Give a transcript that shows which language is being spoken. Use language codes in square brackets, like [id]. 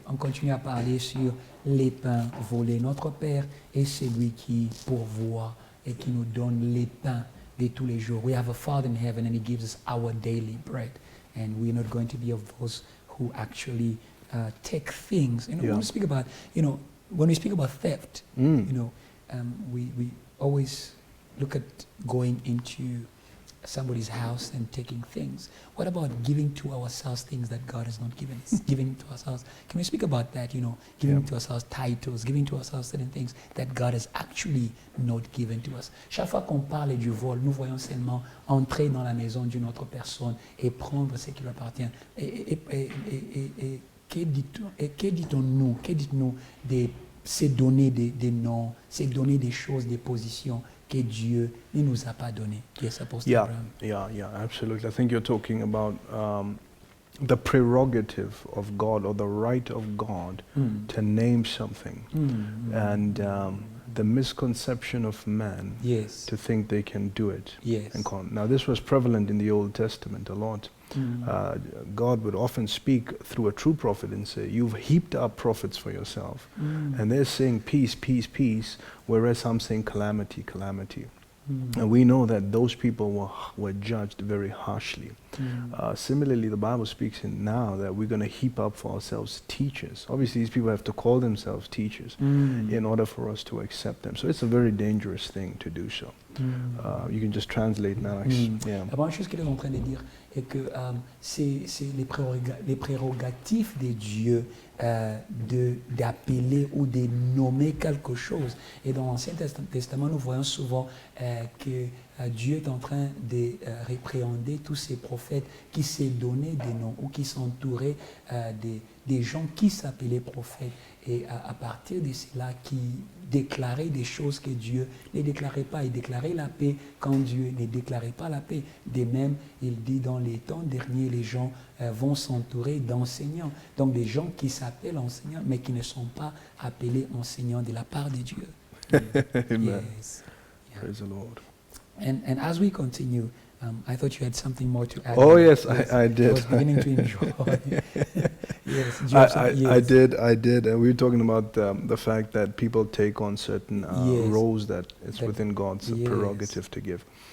[fr] On continue à parler sur les pains volés. Notre Père est celui qui pourvoit et qui nous donne les pains de tous les jours. [en] We have a Father in heaven and He gives us our daily bread. And we're not going to be of those who actually take things. You know, when we speak about, when we speak about theft, we always look at going into somebody's house and taking things. What about giving to ourselves things that God has not given us? Giving to ourselves. Can we speak about that? Giving to ourselves titles, giving to ourselves certain things that God has actually not given to us. [fr] Chaque fois qu'on parle du vol, nous voyons seulement entrer dans la maison d'une autre personne et prendre ce qui lui appartient. Et que dites-nous de se donner des noms, se donner des choses, des positions que Dieu ne nous a pas donné, qui est [en] supposed to bring. Yeah, absolutely. I think you're talking about the prerogative of God or the right of God to name something, and the misconception of man to think they can do it. And now this was prevalent in the Old Testament a lot. God would often speak through a true prophet and say, you've heaped up prophets for yourself. And they're saying peace, peace, peace, whereas I'm saying calamity, calamity. And we know that those people were judged very harshly. Similarly, the Bible speaks in now that we're going to heap up for ourselves teachers. Obviously, these people have to call themselves teachers in order for us to accept them. So it's a very dangerous thing to do so. You can just translate now. [fr] La première chose qu'il est en train de dire est que c'est les prérogatives de Dieu d'appeler ou de nommer quelque chose. Et dans l'Ancien Testament, nous voyons souvent que Dieu est en train de répréhender tous ces prophètes qui s'est donné des noms ou qui s'entouraient des gens qui s'appelaient prophètes. Et à partir de cela, qui déclarait des choses que Dieu ne déclarait pas. Il déclarait la paix quand Dieu ne déclarait pas la paix. De même, il dit dans les temps derniers, les gens vont s'entourer d'enseignants. Donc des gens qui s'appellent enseignants, mais qui ne sont pas appelés enseignants de la part de Dieu. [en] Amen. Yes. Praise the Lord. And as we continue, I thought you had something more to add. Oh yes, I did. I was beginning to enjoy. Yes, I did. We were talking about the fact that people take on certain roles that it's within God's prerogative to give.